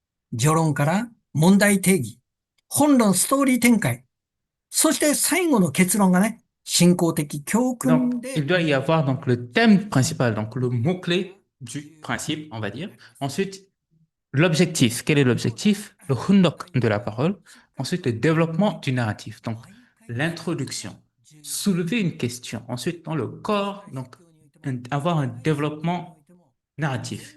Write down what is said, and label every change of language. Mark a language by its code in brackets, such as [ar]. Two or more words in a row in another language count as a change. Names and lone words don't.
[ja] 序論から問題定義、本論ストーリー展開、そして最後の結論がね、信仰的教訓 [fr] Donc, [ja] で [fr] il doit y avoir donc le thème principal, donc le mot-clé du principe, on va dire. Ensuite, l'objectif. Quel est l'objectif? Le hundok de la parole. Ensuite, le développement du narratif. Donc, l'introduction. Soulever une question. Ensuite, dans le corps, donc, avoir un développement narratif.